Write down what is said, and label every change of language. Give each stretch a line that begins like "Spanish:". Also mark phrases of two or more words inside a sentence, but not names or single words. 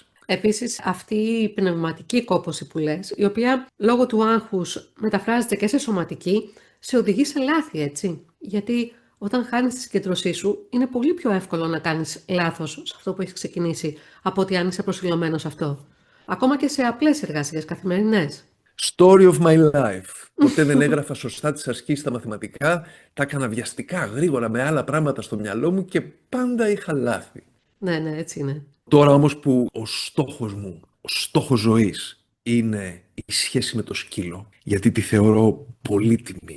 Greek: Επίσης, αυτή η πνευματική κόπωση που λες, η οποία λόγω του άγχους μεταφράζεται και σε σωματική, σε οδηγεί σε λάθη, έτσι. Γιατί όταν χάνεις τη συγκέντρωσή σου, είναι πολύ πιο εύκολο να κάνεις λάθος σε αυτό που έχεις ξεκινήσει, από ότι αν είσαι προσιλωμένος σε αυτό. Ακόμα και σε απλές εργασίες καθημερινές.
English: Story of my life.
Greek: Ποτέ δεν έγραφα σωστά τις ασκήσεις στα μαθηματικά, τα έκανα βιαστικά, γρήγορα, με άλλα πράγματα στο μυαλό μου και πάντα είχα λάθη. Ναι, ναι, έτσι είναι. Τώρα όμως που ο στόχος μου, ο στόχος ζωής είναι η σχέση με το σκύλο, γιατί τη θεωρώ πολύτιμη.